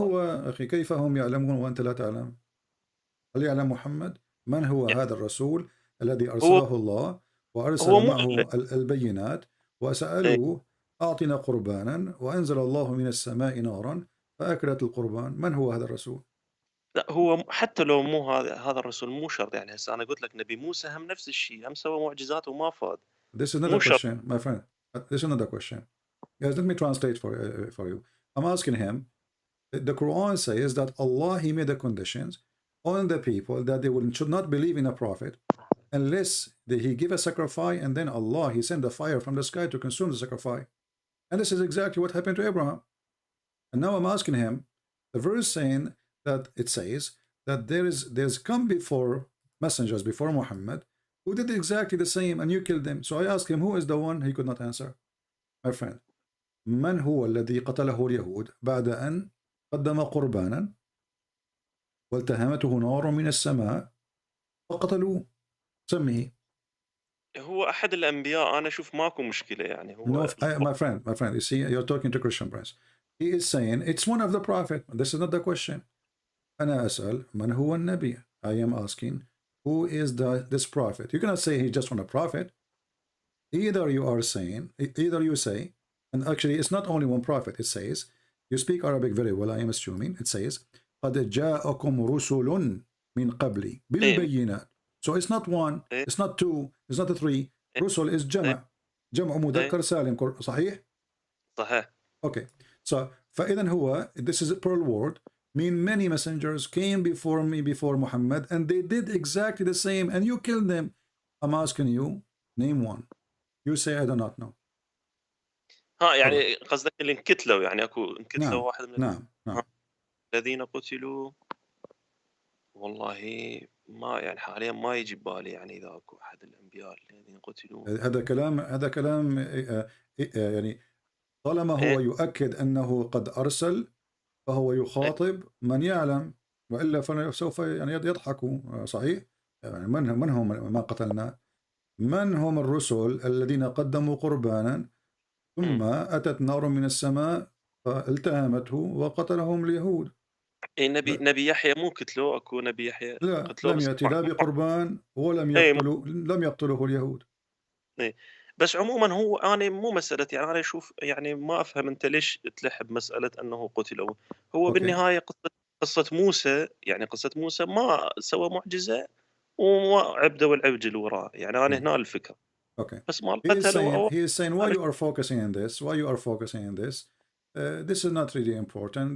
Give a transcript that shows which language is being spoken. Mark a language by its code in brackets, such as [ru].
[ar] هو أخي؟ كيف هم يعلمون وأنت لا تعلم؟ هل يعلم محمد؟ من هو هذا الرسول الذي أرسله الله وأرسل معه البينات وسألوه أعطنا قربانا وأنزل الله من السماء نارا فأكلت القربان؟ من هو هذا الرسول؟ لا، هو حتى لو مو هذا الرسول مو شرط. يعني هسه أنا قلت لك نبي موسى هم نفس الشيء، هم سوى معجزات وما فاد. [en] This is another question, my friend. This is another question. Yes, let me translate for you. I'm asking him, the Quran says that Allah, He made the conditions on the people that they should not believe in a prophet unless He give a sacrifice, and then Allah, He send a fire from the sky to consume the sacrifice. And this is exactly what happened to Abraham. And now I'm asking him, the verse saying that it says that there's come before messengers before Muhammad who did exactly the same and you killed them. So I asked him, who is the one? He could not answer. My friend, [ar] من هو الذي قتله اليهود بعد أن قدم قربانا والتهمته نار من السماء وقتلوه؟ سميه. هو أحد الأنبياء. أنا أشوف ماكو مشكلة يعني. هو [en] my friend, you see, you're talking to Christian Prince. He is saying it's one of the prophet. This is not the question. [ar] أنا أسأل من هو النبي. [en] I am asking who is this prophet. You cannot say he's just one a prophet. Either you say, and actually it's not only one prophet. It says, you speak Arabic very well, I am assuming. It says [ar] قد جاءكم رسل من قبلي بالبينات. [en] So it's not one, it's not two, it's not three. [ar] رسل is جمع مذكر سالم. صحيح؟ صحيح. [en] Okay. So [ar] فإذا هو, [en] this is a plural word, mean many messengers came before me, before Muhammad, and they did exactly the same, and you killed them. I'm asking you, name one. You say I do not know. [ar] يعني قصدك اللي انقتلوا، يعني اكو انقتلوا نعم. واحد من نعم. الذين قتلوا. والله ما يعني حاليا ما يجي ببالي يعني اذا اكو احد الانبياء الذين قتلوا. هذا كلام يعني طالما هو يؤكد أنه قد أرسل فهو يخاطب من يعلم، وإلا فسوف يعني يضحكوا. صحيح؟ يعني من هم ما قتلنا؟ من هم الرسل الذين قدموا قربانا ثم أتت نار من السماء فالتهمته وقتلهم اليهود؟ نبي يحيى مو قتلوه؟ اكو نبي يحيى لا، لم يأتي لا بقربان ولم لم يقتله اليهود. بس عموما هو أنا مو مسألة، يعني أنا أشوف يعني ما أفهم أنت ليش تلح بمسألة أنه قتلوا. هو بالنهاية قصة موسى، يعني قصة موسى ما سوى معجزة وما عبده والعبد وراه. يعني أنا هنا الفكرة. [en] Okay. [ar] بس ما [en] he is saying why you are focusing on this? Why you are focusing on this? This is not really important.